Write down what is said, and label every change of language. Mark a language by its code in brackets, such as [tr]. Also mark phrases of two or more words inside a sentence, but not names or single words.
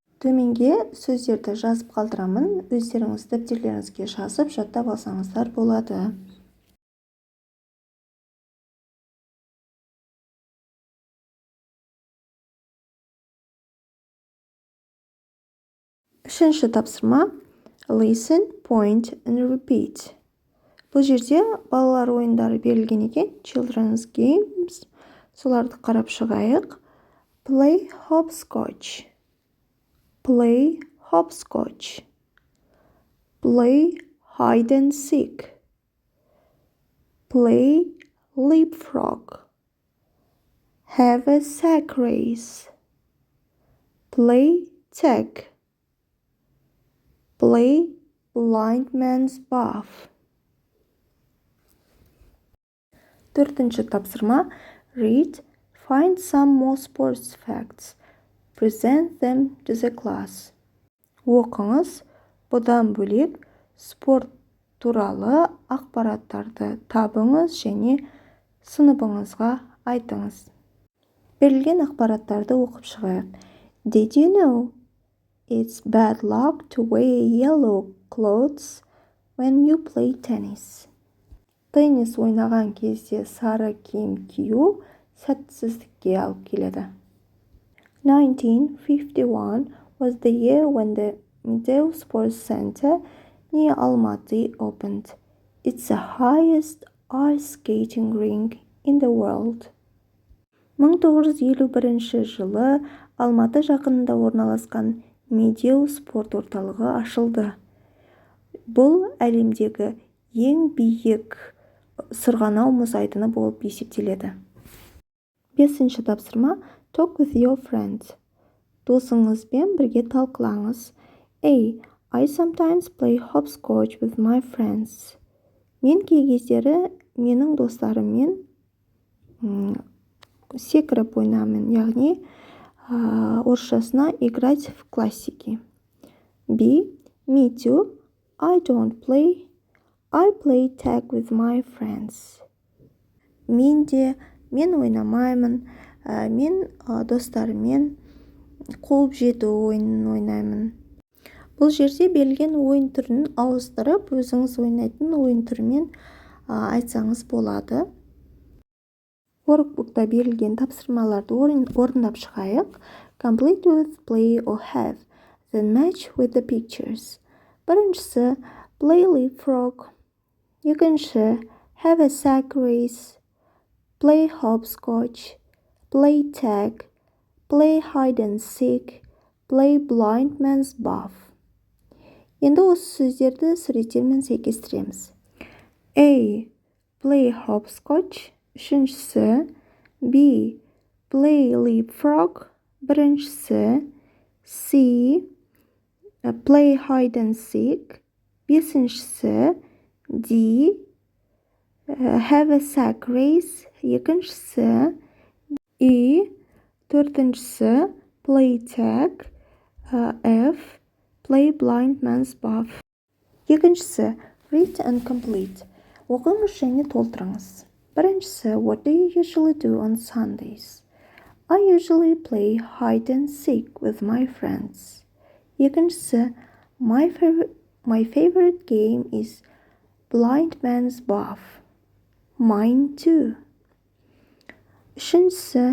[kk] Төменге сөздерді жазып қалдырамын. Өздеріңіз дәптерлеріңізге жазып жаттап алсаңыздар болады. Үшінші тапсырма. [en] Listen, point and repeat. [kk] Бұл жерде балалар ойындары берілген екен. [en] Children's games. [kk] Соларды қарап шығайық. [en] Play hopscotch. Play hopscotch. Play hide and seek. Play leapfrog. Have a sack race. Play tag. Play blind man's buff. [kk] Төртінші тапсырма. [en] Read, find some more sports facts. Present them to the class. [kk] Оқыңыз, бұдан бөлек спорт туралы ақпараттарды табыңыз және сыныбыңызға айтыңыз. Берілген ақпараттарды оқып шығайық. [en] Did you know it's bad luck to wear yellow clothes when you play tennis? [kk] Теннис ойнаған кезде сары киім кию сәтсіздікке алып келеді. [en] 1951 was the year when the Medeo Sports Center near Almaty opened. It's the highest ice skating rink in the world. [kk] 1951 жылы Алматы жақынында орналасқан Медеу спорт орталығы ашылды. Бұл әлемдегі ең биік сырғанау мұз айдыны болып есептеледі. Бесінші тапсырма. [en] Talk with your friends. [kk] Досыңызбен бірге талқылаңыз. [en] I sometimes play hopscotch with my friends. [kk] Мен кей кездері менің достарыммен секіріп ойнаймын, яғни орысшасына [ru] играть в классики. [en] Me too. I don't play. I play tag with my friends. [kk] Мен ойнамаймын. Мен достарыммен қуып жету ойынын ойнаймын. Бұл жерде берілген ойын түрін ауыстырып, өзіңіз ойнайтын ойын түрімен айтсаңыз болады. Workbookта берілген тапсырмаларды орындап шығайық. [en] Complete with play or have, then match with the pictures. Біріншісі play leapfrog. Екінші have a sack race. Play hopscotch. Play tag. Play hide and seek. Play blind man's buff. [kk] Енді осы сөздерді суреттермен сәйкестіреміз. [en] A. Play hopscotch. Үшіншісі. B. Play leapfrog. Біріншісі. C. Play hide and seek. Бесіншісі. D. Have a sack race. [kk] Екіншісі. E. Төртіншісі. [en] Play tag. F. Play blind man's buff. Екіншісі. Read and complete. [kk] Оқыңыз және толтырыңыз. Біріншісі. [en] What do you usually do on Sundays? I usually play hide and seek with my friends. [kk] Екіншісі. [en] My favorite game is blind man's buff. Mine too. Üçüncüsü.